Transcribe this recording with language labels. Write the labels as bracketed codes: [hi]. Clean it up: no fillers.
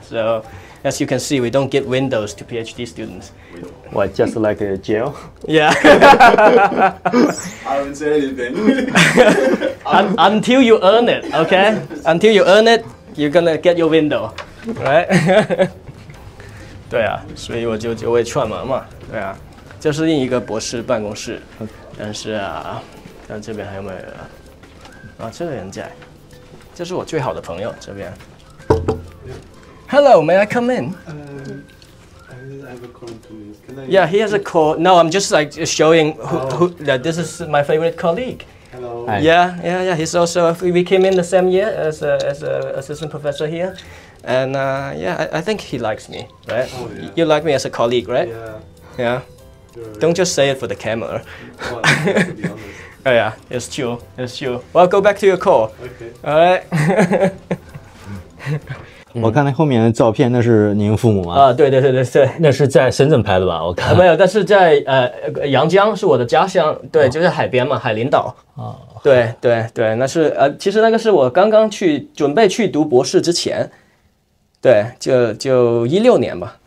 [en] So, as you can see, we don't give windows to PhD students. What, just like a jail? Yeah. I haven't said anything. Until you earn it, okay? Until you earn it, you're gonna get your window, right? [zh] 对啊，所以我就会串门嘛，对啊，这是另一个博士办公室，但是看这边还有没有人这个人在，这是我最好的朋友这边。 [en] Hello, may I come in? I have a call in 2 minutes. Can I? Yeah, he has a call. No, I'm just like showing who that this is my favorite colleague. Hello. Hi. Yeah. He's also we came in the same year as a assistant professor here, and I think he likes me, right? Oh, yeah. You like me as a colleague, right? Yeah. Yeah. Don't just say it for the camera. Well, to be honest. Oh yeah, it's true. Well, go back to your call. Okay. All right. [zh] 我看那后面的照片，那是您父母吗？啊，对，那是在深圳拍的吧？我看没有，但是在阳江是我的家乡，对，就是海边嘛，海陵岛。啊，对，那是其实那个是我刚刚准备去读博士之前，对，就16年吧。